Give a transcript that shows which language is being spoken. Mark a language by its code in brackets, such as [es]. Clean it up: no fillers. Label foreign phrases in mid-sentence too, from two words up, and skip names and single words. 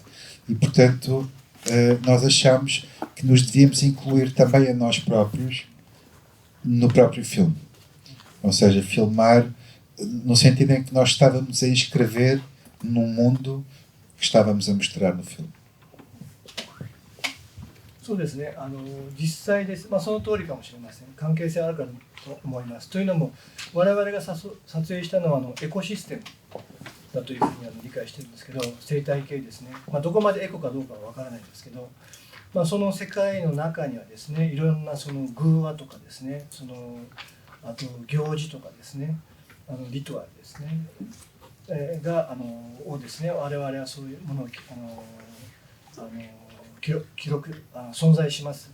[pt] E, portanto, nós achamos que nos devíamos incluir também a nós próprios no próprio filme. Ou seja, filmar no sentido em que nós estávamos a inscrever num mundo que estávamos a mostrar no filme. [ja] そうですね、実際です、その通りかもしれません。関係性あるかと思います。というのも、我々が撮影したのはエコシステムだというふうに理解してるんですけど、生態系ですね、どこまでエコかどうかは分からないんですけど、その世界の中にはですね、いろんなその偶話とかですね、あと行事とかですね、リトアルですね、をですね、我々はそういうものを記録存在します。